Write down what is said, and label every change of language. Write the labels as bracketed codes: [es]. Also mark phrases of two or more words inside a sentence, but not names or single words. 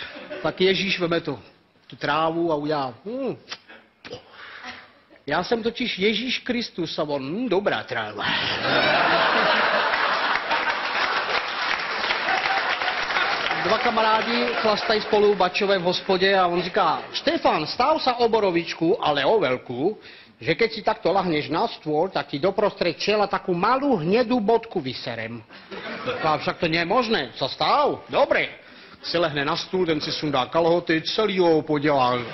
[cs] Tak Ježíš veme tu trávu a udělá. Já jsem totiž Ježíš Kristus a on, dobrá tráva. Dva kamarádi chlastají spolu bačové v hospodě a on říká, [sk] Štefan, stav sa o borovičku, ale o veľkú, že keď si takto lahneš na stôl, tak ti doprostred čela takú malú hnedú bodku vyserem. A však to nie je možné. Co stav? Dobre. [cs] Si lehne na stůl, ten si sundá kalhoty, celý ho podělá.